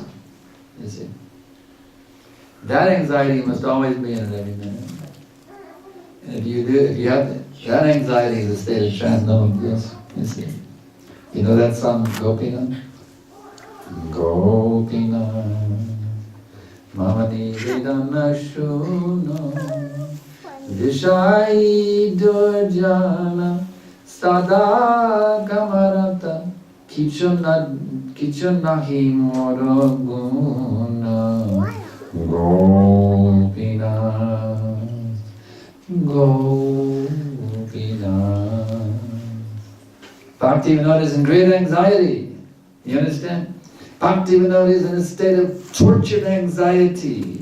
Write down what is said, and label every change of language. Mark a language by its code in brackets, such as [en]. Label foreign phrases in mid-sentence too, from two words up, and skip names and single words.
[en] You see. That anxiety must always be in it every minute. And if you have that anxiety is a state of trance, no one feels. You see. You know that song, Gopinath? Gopinath, [bn] মমনি বেদনা শুনো, বিষয়ী দুর্জন, সদা কামরত, কিছুনাহি মোরগুণ, [en] Gopinath, Gopinath. Bhaktivinoda is in great anxiety. You understand? Bhaktivinoda is in a state of tortured anxiety.